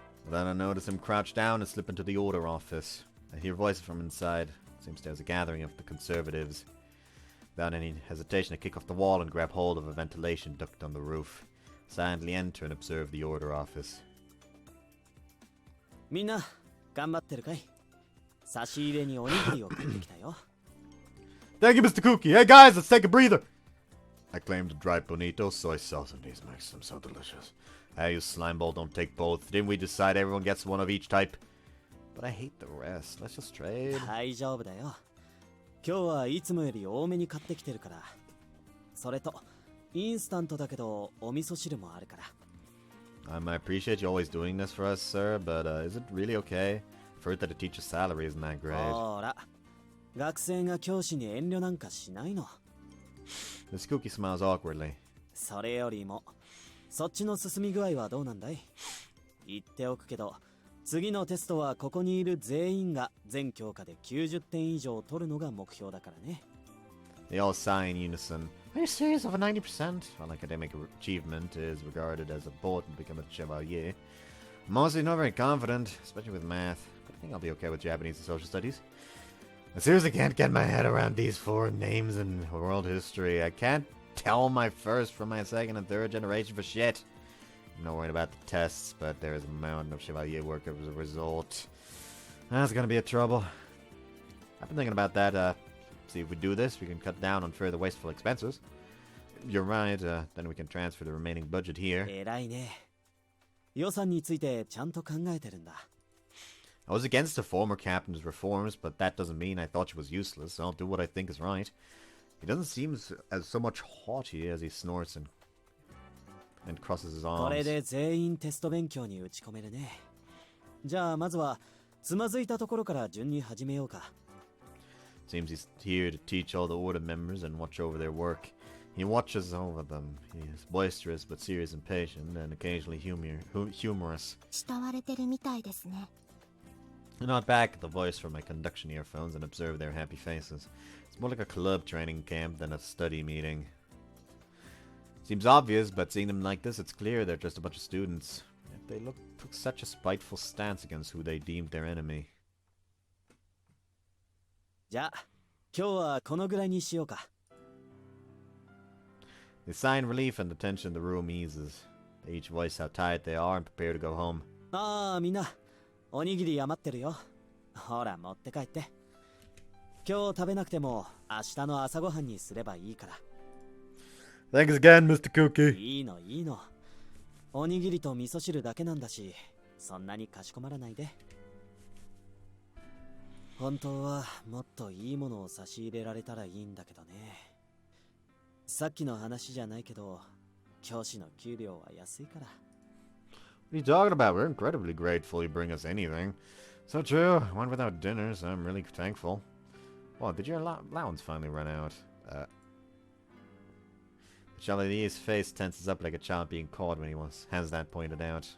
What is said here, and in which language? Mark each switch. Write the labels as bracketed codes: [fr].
[en] Then I notice him crouch down and slip into the order office. I hear voices from inside. Seems there's a gathering of the conservatives. Without any hesitation, I kick off the wall and grab hold of a ventilation duct on the roof. Silently enter and observe the order office. [ja] みんな頑張ってるかい？差し入れにおにぎりを買ってきたよ。 [en] Thank you, Mr. Cookie. Hey guys, let's take a breather. I claim the dried bonito soy sauce and these makes them so delicious. Hey, you slimeball, don't take both. Didn't we decide everyone gets one of each type? But I hate the rest. Let's just trade. [ja] 大丈夫だよ。今日はいつもより多めに買ってきてるから。それとインスタントだけどお味噌汁もあるから。 [en] I appreciate you always doing this for us, sir, but is it really okay? I've heard that a teacher's salary isn't that great. [ja] ほら、学生が教師に遠慮なんかしないの。 [en] This cookie smiles awkwardly. [ja] それよりも、そっちの進み具合はどうなんだい？言っておくけど、次のテストはここにいる全員が全教科で90点以上取るのが目標だからね。 [en] They all sigh in unison. Are you serious? Over 90% on academic achievement is regarded as a bolt to become a chevalier. I'm mostly not very confident, especially with math, but I think I'll be okay with Japanese and social studies. I seriously can't get my head around these foreign names in world history. I can't tell my first from my second and third generation for shit. I'm not worried about the tests, but there is a mountain of chevalier work as a result. That's gonna be a trouble. I've been thinking about that. See, if we do this, we can cut down on further wasteful expenses. You're right, then we can transfer the remaining budget here. [ja] 偉いね。予算についてちゃんと考えてるんだ。 [en] I was against the former captain's reforms, but that doesn't mean I thought she was useless. I'll do what I think is right. He doesn't seem as so much haughty as he snorts and crosses his [ja] こ [en] arms. [ja] れで全員テスト勉強に打ち込めるね。じゃあまずはつまずいたところから順に始めようか。 [en] Seems he's here to teach all the order members and watch over their work. He watches over them. He is boisterous but serious and patient, and occasionally humorous. [ja] 慕われてるみたいですね。 [en] I nod back at the voice from my conduction earphones and observe their happy faces. It's more like a club training camp than a study meeting. Seems obvious, but seeing them like this, it's clear they're just a bunch of students. Yet they took such a spiteful stance against who they deemed their enemy. [ja] じゃあ今日はこのぐらいにしようか。 [en] They sigh in relief and the tension in the room eases. They each voice how tired they are and prepare to go home. [ja] ああみんなおにぎり余ってるよ。ほら持って帰って。今日食べなくても明日の朝ごはんにすればいいから。 [en] Thanks again, Mr. Cookie. [ja] いいのいいの。おにぎりと味噌汁だけなんだし、そんなにかしこまらないで。本当はもっといいものを差し入れられたらいいんだけどね。さっきの話じゃないけど、教師の給料は安いから。 [en] What are you talking about? We're incredibly grateful you bring us anything. So true. I went without dinner, so I'm really thankful. Oh, did your allowance finally run out? The Chavalier's face tenses up like a child being caught when he has that pointed out.